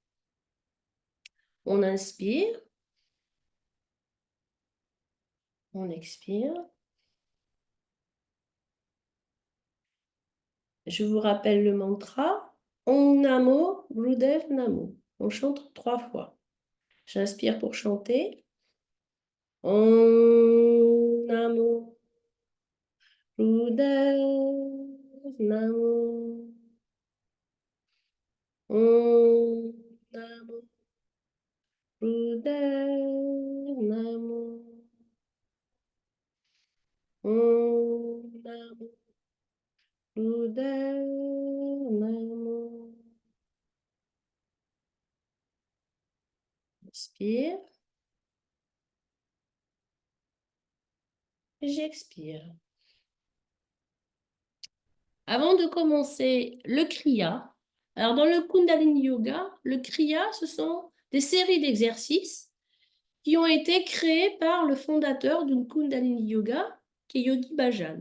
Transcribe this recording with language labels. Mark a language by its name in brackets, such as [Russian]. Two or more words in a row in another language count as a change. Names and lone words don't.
[French] On inspire. On expire. Je vous rappelle le mantra. [Sanskrit] ॐ नमो गुरुदेव नमो. [French] On chante 3 fois. J'inspire pour chanter. [Sanskrit] ॐ नमो गुरुदेव नमो. ॐ नमो गुरुदेव नमो. ॐ नमो गुरुदेव नमो. [French] Inspire. J'expire. Avant de commencer le Kriya, alors dans le Kundalini Yoga, le Kriya, ce sont des séries d'exercices qui ont été créés par le fondateur du Kundalini Yoga, qui est Yogi Bhajan.